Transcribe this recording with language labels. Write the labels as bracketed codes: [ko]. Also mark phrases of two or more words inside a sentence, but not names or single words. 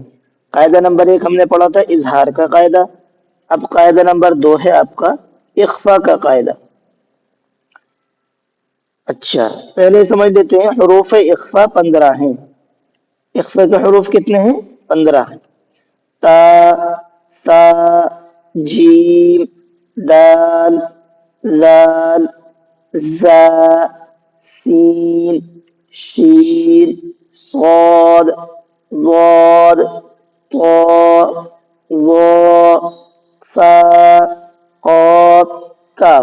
[ur] قاعدہ نمبر 1 ہم نے پڑھا تھا اظہار کا قاعدہ، اب قاعدہ نمبر 2 ہے آپ کا اخفا کا قاعدہ۔ اچھا پہلے سمجھ لیتے ہیں، حروف اخفا 15 ہیں۔ اخفا کے حروف کتنے ہیں؟ 15 ہیں۔ تا، تا، جیم، دال، زال، زا، سین، شین، صاد، ضاد، طا، ظا، فا، قاف، کاف۔